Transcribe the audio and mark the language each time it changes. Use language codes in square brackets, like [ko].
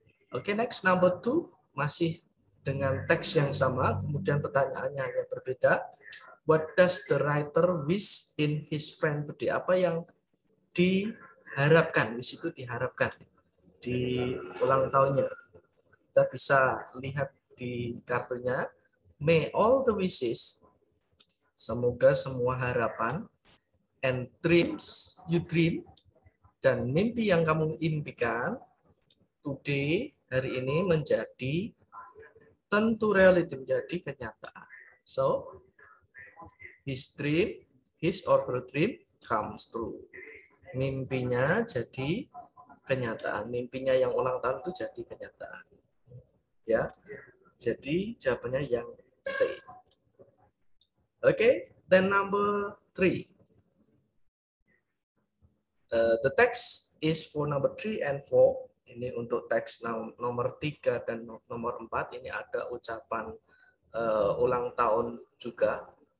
[id] Oke, [en] next number 2, [id] masih dengan teks yang sama, kemudian pertanyaannya hanya berbeda. [en] What does the writer wish in his friend birthday? [id] Apa yang diharapkan? Di situ diharapkan di ulang tahunnya. Kita bisa lihat di kartunya. [en] May all the wishes, [id] semoga semua harapan, [en] and dreams you dream, [id] dan mimpi yang kamu impikan, [en] today, [id] hari ini menjadi tentu [en] reality, [id] menjadi kenyataan. [en] So, his dream, his or her dream comes true. [id] Mimpinya jadi kenyataan. Mimpinya yang ulang tahun itu jadi kenyataan. Ya, jadi jawabannya yang C. [en] Okay, then number 3. The text is for number 3 and 4. [id] Ini untuk teks nomor 3 dan nomor 4. Ini ada ucapan ulang tahun juga.